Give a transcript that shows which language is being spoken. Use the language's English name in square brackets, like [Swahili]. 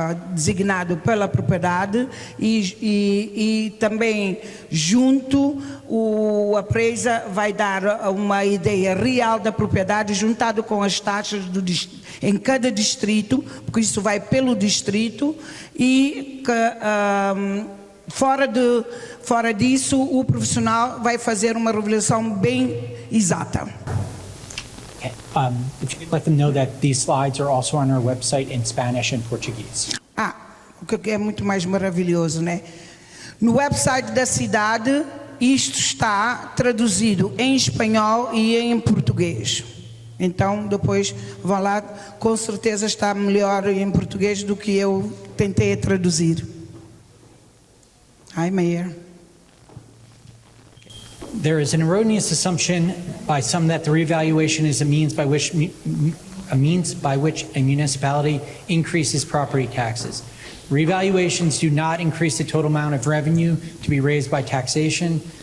[Portuguese] designado pela propriedade e também junto o appraiser vai dar uma ideia real da propriedade juntado com as taxas em cada distrito, porque isso vai pelo distrito e que Fora disso, o profissional vai fazer uma revelação bem exata. [English] Okay. If you could let them know that these slides are also on our website in Spanish and Portuguese. [Portuguese] O que é muito mais maravilhoso, né? No website da cidade, isto está traduzido em espanhol e em português. Então, depois vão lá, com certeza está melhor em português do que eu tentei traduzir. [English] Hi, Mayor. There is an erroneous assumption by some that the revaluation is a means by which a municipality increases property taxes. Revaluations do not increase the total amount of revenue to be raised by taxation.